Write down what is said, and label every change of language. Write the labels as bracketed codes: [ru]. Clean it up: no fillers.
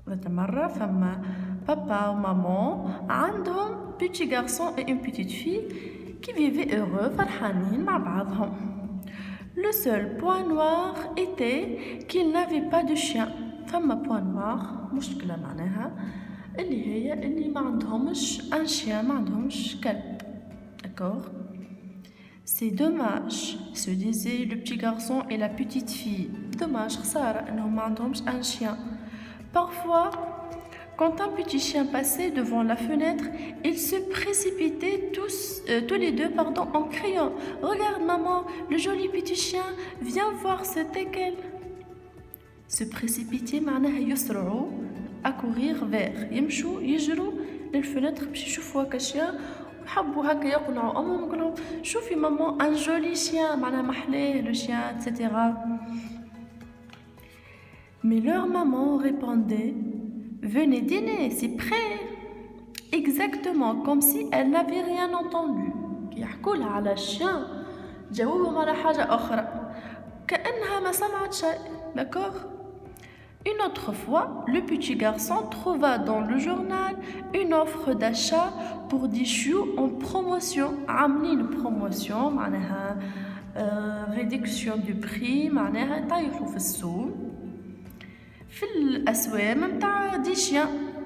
[ar] مرة فما [fr] papa ou maman [ar] عندهم [fr] petit garçon et une petite fille qui vivaient heureux [ar] فرحانين مع بعضهم. [fr] Le seul point noir était qu'ils n'avaient pas de chien. [ar] فما [fr] point noir [ar] مشكلة معناها اللي ما عندهمش [fr] un chien [ar] ما عندهمش كلب. [fr] D'accord? C'est dommage, se disaient le petit garçon et la petite fille. [ar] Dommage خسارة انهم ما عندهمش [fr] un chien. Parfois, quand un petit chien passait devant la fenêtre, ils se précipitaient tous les deux en criant « Regarde maman, le joli petit chien, viens voir c'était qu'elle !» Se précipiter [ar] معناها يسرعوا [fr] à courir vers [ar] يمشوا يجروا للفنتر باش يشوفوا هكا chien ويحبوا هكا يقنعوا أمهم يقولوا لهم شوفي [fr] maman un joli chien [ar] معناها محلاه [fr] le chien etc. Mais leur maman répondait « Venez dîner, c'est prêt !» Exactement comme si elle n'avait rien entendu. [ar] يحكوا لها على الشيان جاوبهم على حاجة أخرى كأنها ما سمعت شيء. [fr] D'accord? Une autre fois, le petit garçon trouva dans le journal une offre d'achat pour des chiots en promotion. [ar] عاملين promotion معناها [fr] réduction du prix [ar] معناها طايحوا في السوق في الأسواق متاع دي chiens.